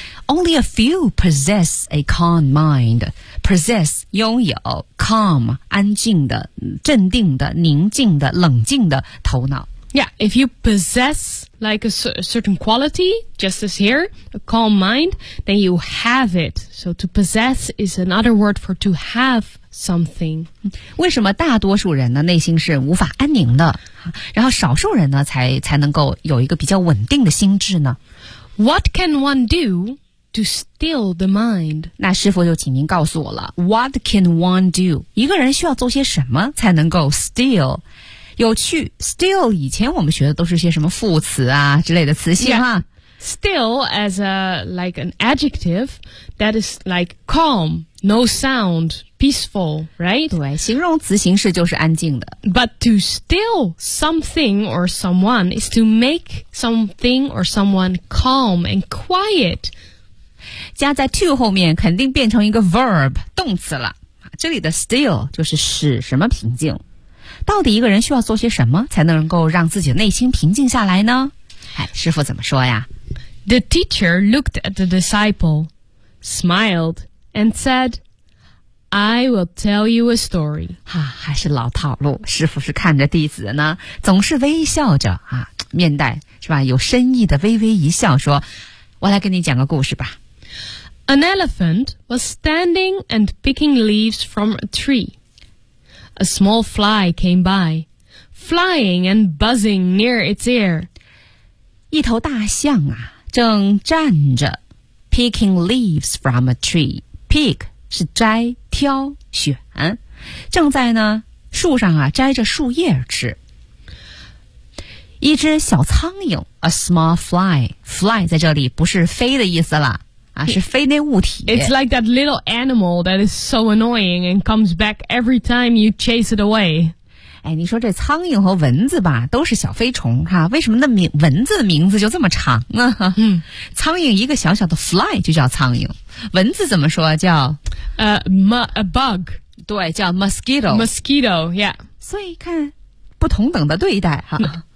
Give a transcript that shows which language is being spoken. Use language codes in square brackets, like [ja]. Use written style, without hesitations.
[en] only a few possess a calm mind. Possess, 拥有 calm, [zh] 安静的镇定的宁静的冷静的头脑。 [en] Yeah, if you possess like a certain quality, just as here, a calm mind, then you have it. So to possess is another word for to have something. [zh] 为什么大多数人呢内心是无法安宁的然后少数人呢才能够有一个比较稳定的心智呢 [en] What can one do to still the mind? [zh] 那师父就请您告诉我了 [en] What can one do? [zh] 一个人需要做些什么才能够 still? 有趣 still 以前我们学的都是些什么副词啊之类的词性哈、 [en] yeah. still as a like an adjective that is like calm no sound peaceful right [zh] 对形容词形式就是安静的 [en] but to still something or someone is to make something or someone calm and quiet [zh] 加在 to 后面肯定变成一个 verb 动词了这里的 still 就是使什么平静到底一个人需要做些什么才能够让自己的内心平静下来呢？哎，师父怎么说呀 [en] ？The teacher looked at the disciple, smiled, and said, "I will tell you a story." [zh] 哈、啊，还是老套路。师父是看着弟子呢，总是微笑着啊，面带是吧？有深意的微微一笑，说：“我来给你讲个故事吧。” [en] An elephant was standing and picking leaves from a tree. A small fly came by, flying and buzzing near its ear. [zh] 一头大象啊，正站着 [en] picking leaves from a tree. [zh] Pick 是摘、挑、选，正在呢树上啊摘着树叶吃。一只小苍蝇 ，a small fly. Fly 在这里不是飞的意思啦。啊、是飞那物体 [en] It's like that little animal that is so annoying and comes back every time you chase it away. [zh] 哎，你说这苍蝇和蚊子吧，都是小飞虫哈、啊，为什么那蚊子的名字就这么长呢、啊？嗯，苍蝇一个小小的 fly 就叫苍蝇，蚊子怎么说叫 [en] a bug， [zh] 对，叫 mosquito。 [en] Mosquito， yeah。 [zh] 所以看不同等的对待哈、啊。